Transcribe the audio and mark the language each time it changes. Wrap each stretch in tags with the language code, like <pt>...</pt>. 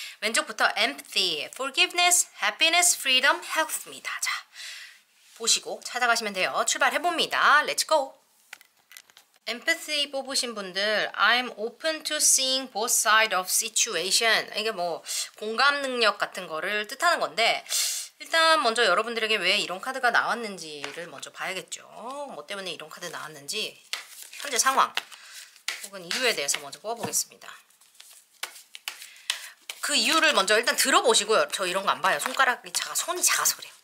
<ko>왼쪽부터 empathy, forgiveness, happiness, freedom, health입니다. 자, 보시고 찾아가시면 돼요. 출발해봅니다.</ko> <en>Let's go! Empathy</en> <ko>뽑으신 분들,</ko> <en>I'm open to seeing both sides of situation.</en> <ko>이게 뭐 공감 능력 같은 거를 뜻하는 건데, 일단 먼저 여러분들에게 왜 이런 카드가 나왔는지를 먼저 봐야겠죠. 뭐 때문에 이런 카드 나왔는지, 현재 상황 혹은 이유에 대해서 먼저 뽑아보겠습니다. 그 이유를 먼저 일단 들어보시고요. 저 이런 거 안 봐요. 손이 작아서 그래요.</ko>